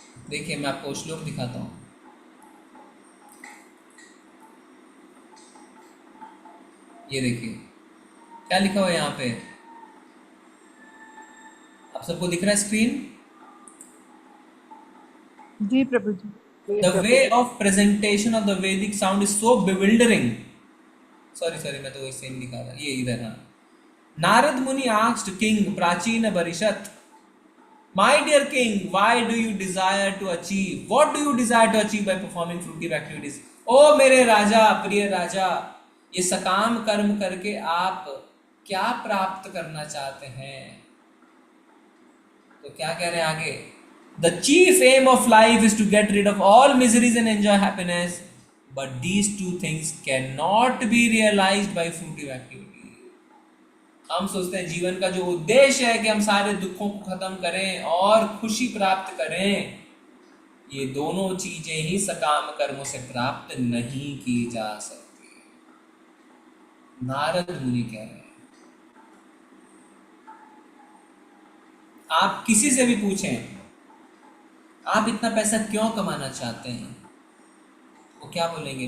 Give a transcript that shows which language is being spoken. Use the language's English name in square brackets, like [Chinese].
[Hindi] देखिए मैं आपको श्लोक दिखाता हूं, ये देखिए क्या लिखा हुआ है यहाँ पे, आप सबको दिख रहा है screen? Ji Prabhu ji. [English] The way of presentation of the Vedic sound is so bewildering. [Hindi] Sorry, मैं तो वही सेम दिखा रहा, ये इधर हाँ। [English] Narad Muni asked King Prachina Barishat, "My dear king, why do you desire to achieve? What do you desire to achieve by performing fruitive activities?" [Hindi] ओ मेरे राजा, प्रिय राजा, ये सकाम कर्म करके आप क्या प्राप्त करना चाहते हैं? तो क्या कह रहे हैं आगे? [English] The chief aim of life is to get rid of all miseries and enjoy happiness, but these two things cannot be realized by fruitive activity. [Hindi] हम सोचते हैं जीवन का जो उद्देश्य है कि हम सारे दुखों को खत्म करें और खुशी प्राप्त करें, ये दोनों चीजें ही सकाम कर्मों से प्राप्त नहीं की जा सकती। नारद मुनि कह रहे हैं, आप किसी से भी पूछें आप इतना पैसा क्यों कमाना चाहते हैं, वो क्या बोलेंगे?